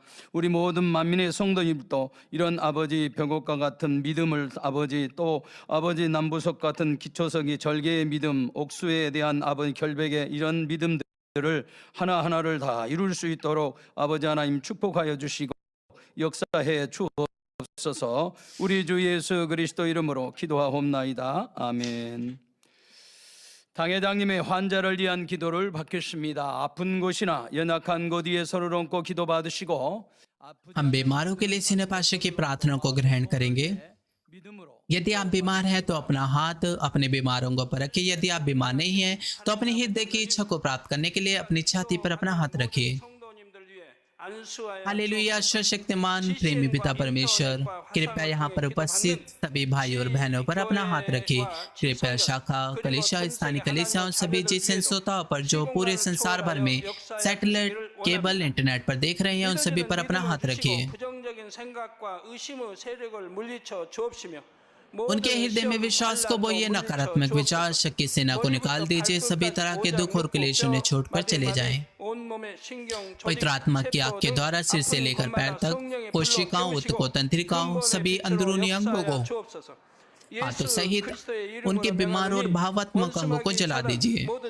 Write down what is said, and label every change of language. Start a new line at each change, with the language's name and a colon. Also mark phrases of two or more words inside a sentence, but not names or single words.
Korean: 우리 모든 만민의 성도님도 이런 아버지 벽옥과 같은 믿음을 또 아버지 남부석 같은 기초석이 절개의 믿음, 옥수에 대한 아버지 결백의 이런 믿음들을 하나하나를 다 이룰 수 있도록 아버지 하나님 축복하여 주시고 역사해 주옵소서. 우리 주 예수 그리스도 이름으로 기도하옵나이다. 아멘. 당회장님의 환자를 위한 기도를 받겠습니다. 아픈 곳이나 연약한 곳 위에 손을 얹고 기도 받으시고
Hindi: हम बीमारों के लिए सीने पाशे की प्रार्थना को ग्रहण करेंगे।
Korean: 믿음으로
Hindi: यदि आप बीमार हैं तो अपना हाथ अपने बीमारों पर रखिए। यदि आप बीमार नहीं हैं तो अपने हृदय की इच्छा को प्राप्त करने के लिए अपनी छाती पर अपना हाथ रखिए।
Korean: 성도님들 위해 안수하여
Hindi: हालेलुया। सर्वशक्तिमान प्रेमी पिता परमेश्वर, कृपया यहाँ पर उपस्थित सभी भाई और बहनों पर अपना हाथ रखिए। कृपया शाखा कलीसिया, स्थानीय कलीसियाओं, सभी जिस श्रोताओं पर जो पूरे संसार भर में
English: satellite cable internet
Hindi: पर देख रहे हैं, उन सभी पर अपना हाथ रखिए।
Korean: 부정적인 생각과 의심의 세력을 물리쳐 주옵시며
Hindi: उनके हृदय में विश्वास को बोइए, नकारात्मक विचार शक की सेना को निकाल दीजिए। सभी तरह के दुख और क्लेश उन्हें छोड़कर चले जाएं। पवित्र आत्मा की आग के द्वारा सिर से लेकर पैर तक कोशिकाओं, ऊतकों, तंत्रिकाओं, सभी अंदरूनी अंगों को हाथों सहित उनके बीमार और भावात्मक अंगों को जला दीजिए।